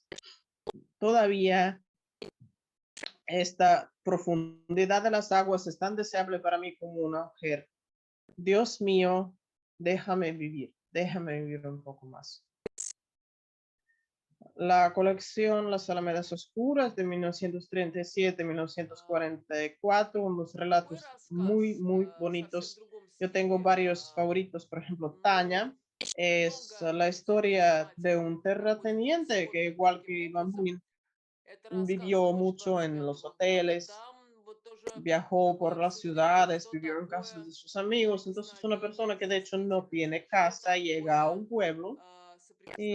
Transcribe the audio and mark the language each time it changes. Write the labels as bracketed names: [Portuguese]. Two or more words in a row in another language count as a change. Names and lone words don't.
[Spanish] Todavía esta profundidad de las aguas es tan deseable para mí como una mujer. Dios mío, déjame vivir un poco más. La colección Las Alamedas Oscuras de 1937-1944, unos [Russian] Мой [Spanish] relatos muy, [Russian] рассказ [Spanish] muy [Russian] совсем в [Spanish] bonitos. [Russian] другом [Spanish] Yo tengo [Russian] стиле, [Spanish] varios favoritos, por ejemplo, Tanya, [Russian] но [Spanish] es [Russian] много [Spanish] la historia de [Russian] содержательный, [Spanish] un [Russian] какой-то [Spanish] terrateniente que [Russian] традиционный [Spanish] igual que [Russian] таким [Spanish] Iván [Russian] образом. [Spanish] Bunin [Russian] Это рассказ [Spanish] vivió mucho en [Russian] 1925 [Spanish] los [Russian] года. [Spanish] hoteles, [Russian] Там вот тоже [Spanish] viajó por [Russian] такое [Spanish] las [Russian] обсуждение, [Spanish] ciudades, [Russian] что [Spanish] vivió en casas [Russian] такое [Spanish] de sus amigos, entonces una persona [Russian] прикосновение [Spanish] que de hecho no [Russian] действительно, [Spanish] tiene [Russian] что [Spanish] casa llega a [Russian] такое [Spanish] un pueblo